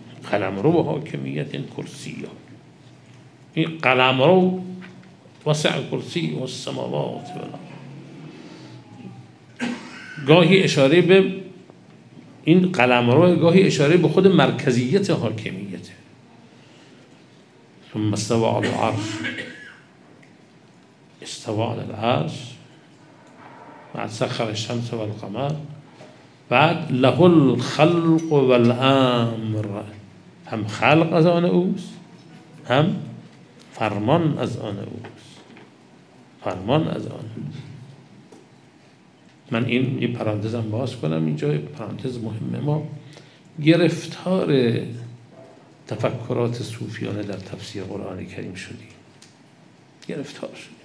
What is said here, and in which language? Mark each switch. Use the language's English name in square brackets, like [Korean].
[Persian] قلمرو حاکمیت این کرسیه، این قلمرو. [Arabic] وسع کرسیه السماوات والارض. [Persian] گاهی اشاره به این قلمرو، گاهی اشاره به خود مرکزیت حاکمیت. [Arabic] ثم استوى على العرش، استوى على العرش، بعد سخر الشمس والقمر، بعد له الخلق والامر. [Persian] هم خلق از آن اوست، هم فرمان از آن اوست، فرمان از آن اوست. من این یه پرانتزم باز کنم اینجا، پرانتز مهمه. ما گرفتار تفکرات صوفیانه در تفسیر قرآن کریم شدیم، گرفتار شدیم.